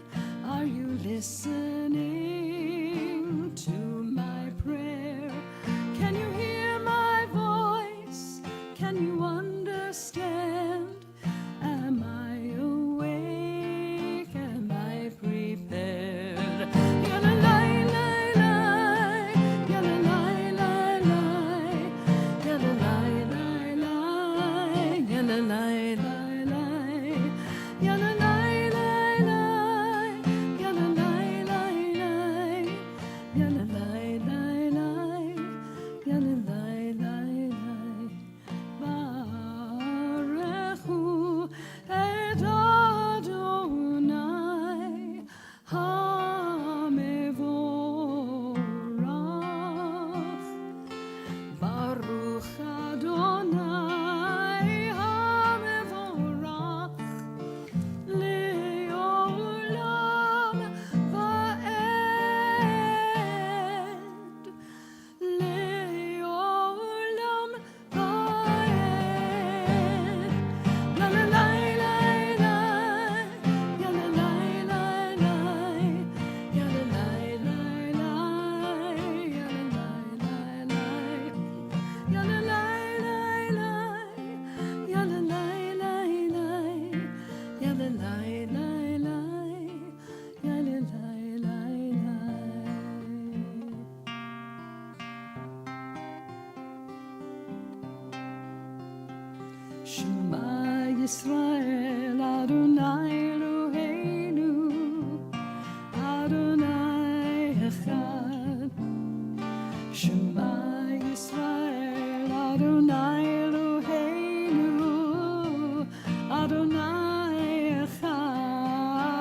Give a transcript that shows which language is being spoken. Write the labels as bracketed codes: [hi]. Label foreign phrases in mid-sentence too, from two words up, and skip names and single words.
[en] Are you listening to my prayer? Can you hear my voice? Can you understand? Am I awake? Am I prepared? Yalalai, lai, lai. Yalalai, lai, lai. Yalalai, lai, lai. Yalalai, lai, lai. Yalalai, lai, lai. Yalalai, lai, lai. Yalalai, lai, lai. Yalalai, lai, lai. [he] ברכו את אדני המבורך. ברוך אדני המבורך לעולם ועד. לעולם ועד. Yalalai, lai, lai. Yalalai, lai, lai. Yalalai, lai, lai. Yalalai, lai, lai. Yalalai, lai, lai. Yalalai, lai, lai. Yalalai, lai, lai. Yalalai, lai, lai. שמע ישראל, אדני אלהינו, אדני אחד. שמע ישראל, אדני אלהינו, אדני אחד.